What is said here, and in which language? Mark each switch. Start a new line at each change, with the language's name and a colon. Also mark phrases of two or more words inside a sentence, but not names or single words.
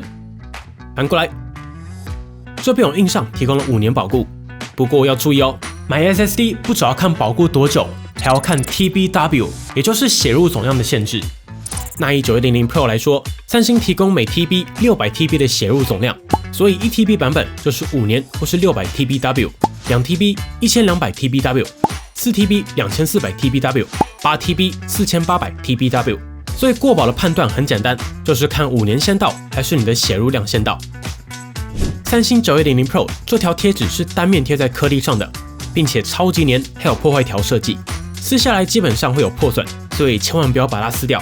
Chinese: 反过来，这边有印上提供了5年保固，不过要注意哦，买 SSD 不只要看保固多久，还要看 TBW， 也就是写入总量的限制。那以9100 Pro 来说，三星提供每 TB 600TB 的写入总量，所以 1TB 版本就是5年或是 600TBW，2TB 1200TBW，4TB 2400TBW，8TB 4800TBW。所以过保的判断很简单，就是看5年先到还是你的写入量先到。三星9100 Pro 这条贴纸是单面贴在颗粒上的，并且超级黏，还有破坏条设计，撕下来基本上会有破损，所以千万不要把它撕掉。